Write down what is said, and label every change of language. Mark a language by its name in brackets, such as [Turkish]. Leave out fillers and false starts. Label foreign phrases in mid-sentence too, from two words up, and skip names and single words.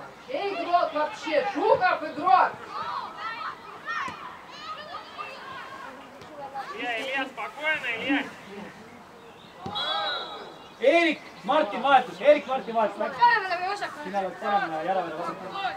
[Russian] Чей игрок вообще? Жуков игрок! Илья, спокойно, Илья. [Estonian] Martin vahetus, Erik Martin vahetus. Päevale või osakule? Sina oled parem ja Järvele vasakul.